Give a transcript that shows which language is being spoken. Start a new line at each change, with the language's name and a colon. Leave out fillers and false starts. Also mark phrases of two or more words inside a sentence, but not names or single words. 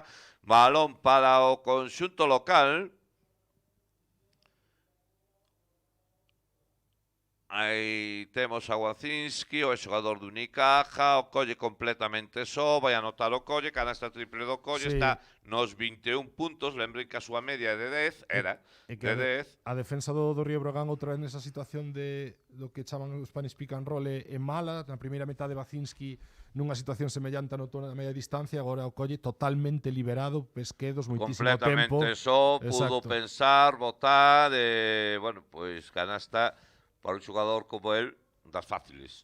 Galician: Balón para o conxunto local. Aí temos a Wacinski, o xogador do Unicaja, o Colle completamente só, vai anotar o Colle, canasta triple do Colle, sí. Está nos 21 puntos, lembrei que a súa media é de 10, era de 10. A defensa do Río Brogan outra vez nesa situación do que chaman o
English: Spanish pick and roll
Galician: é mala, na primeira metade Wacinski nunha situación semellante anotou na media distancia, agora o Colle totalmente liberado, Pesquedos, moitísimo tempo. Completamente só, pudo pensar, botar, bueno, pois canasta para un xogador como él, das fáciles.